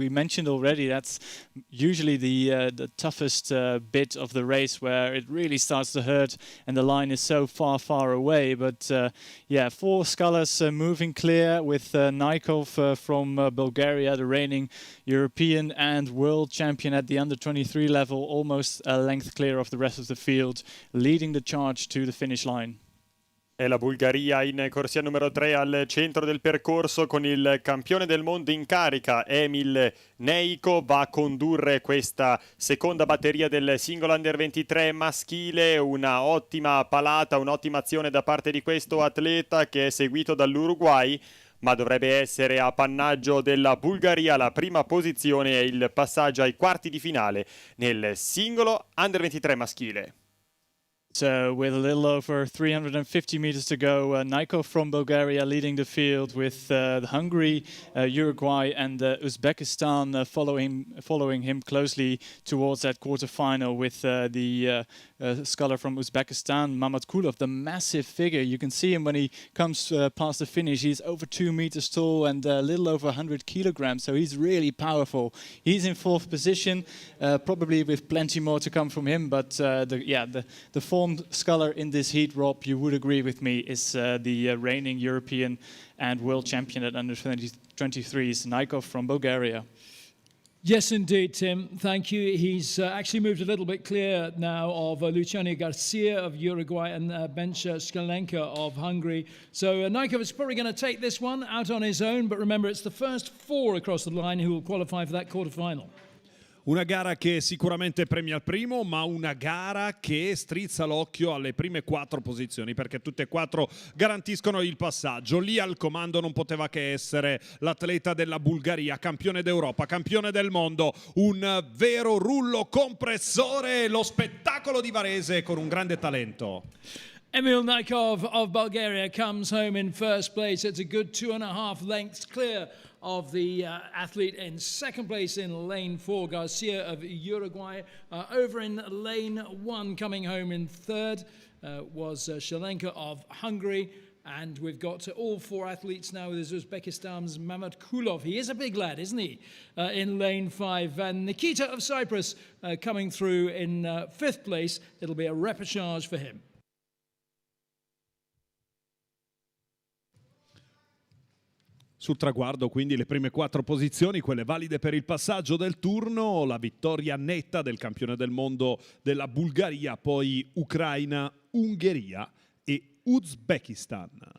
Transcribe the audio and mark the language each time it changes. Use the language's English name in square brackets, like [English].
[English] We mentioned already that's usually the toughest bit of the race, where it really starts to hurt and the line is so far away. But yeah, 4 scullers moving clear with Nikov from Bulgaria, the reigning European and world champion at the under-23 energy level, almost a length clear of the rest of the field, leading the charge to the finish line. [Italian] È la Bulgaria in corsia numero 3 al centro del percorso con il campione del mondo in carica, Emil Neiko, va a condurre questa seconda batteria del singolo Under 23 maschile. Una ottima palata, un'ottima azione da parte di questo atleta che è seguito dall'Uruguay, ma dovrebbe essere appannaggio della Bulgaria la prima posizione e il passaggio ai quarti di finale nel singolo Under 23 maschile. [English] So with a little over 350 meters to go, Naiko from Bulgaria leading the field with Hungary, Uruguay and Uzbekistan following him closely towards that quarterfinal with the sculler from Uzbekistan, Mamadkulov, the massive figure. You can see him when he comes past the finish. He's over 2 meters tall and a little over 100 kilograms, so he's really powerful. He's in fourth position, probably with plenty more to come from him, but the formed sculler in this heat, Rob, you would agree with me, is the reigning European and world champion at under 23s, Naikov from Bulgaria. Yes, indeed, Tim. Thank you. He's actually moved a little bit clear now of Luciano Garcia of Uruguay and Bench Skalenka of Hungary. So Naikov is probably going to take this one out on his own, but remember, it's the first 4 across the line who will qualify for that quarterfinal. [Italian] Una gara che sicuramente premia il primo, ma una gara che strizza l'occhio alle prime 4 posizioni, perché tutte e 4 garantiscono il passaggio. Lì al comando non poteva che essere l'atleta della Bulgaria, campione d'Europa, campione del mondo, un vero rullo compressore, lo spettacolo di Varese con un grande talento. [English] Emil Naikov of Bulgaria comes home in first place. It's a good 2.5 lengths clear of the athlete in second place in lane 4, Garcia of Uruguay. Over in lane 1, coming home in third, was Shalenka of Hungary. And we've got all 4 athletes now. There's Uzbekistan's Mamadkulov. He is a big lad, isn't he? In lane 5. And Nikita of Cyprus coming through in 5th place. It'll be a repechage for him. [Italian] Sul traguardo quindi le prime 4 posizioni, quelle valide per il passaggio del turno, la vittoria netta del campione del mondo della Bulgaria, poi Ucraina, Ungheria e Uzbekistan.